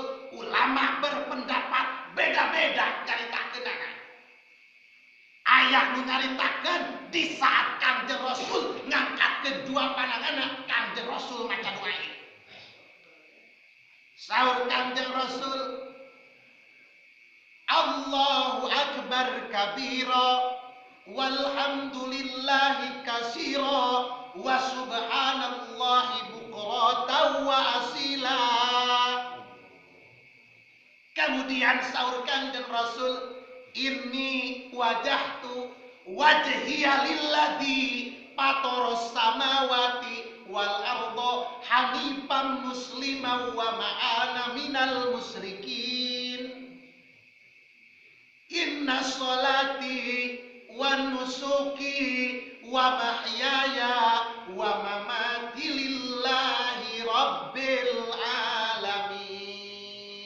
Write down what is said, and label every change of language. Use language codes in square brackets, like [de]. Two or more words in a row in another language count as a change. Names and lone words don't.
[su] Ulama [id] berpendapat beda-beda [su] caritakeunana. Aya nu nyaritakeun di saat Kanjeng Rasul ngangkatkeun 2 pananganna, Kanjeng Rasul maca doa ieu. Saur Kanjeng Rasul, [ar] الله أكبر كبيرا والحمد لله كثيرا وسبحان الله بكرة وأصيلا. [su] Kemudian saur Kanjeng Rasul, [ar] إني وجهت وجهي للذي فطر السماوات والأرض حنيفا مسلما وما أنا من المشركين. إن صلاتي ونسكي ومحياي ومماتي لله رب العالمين.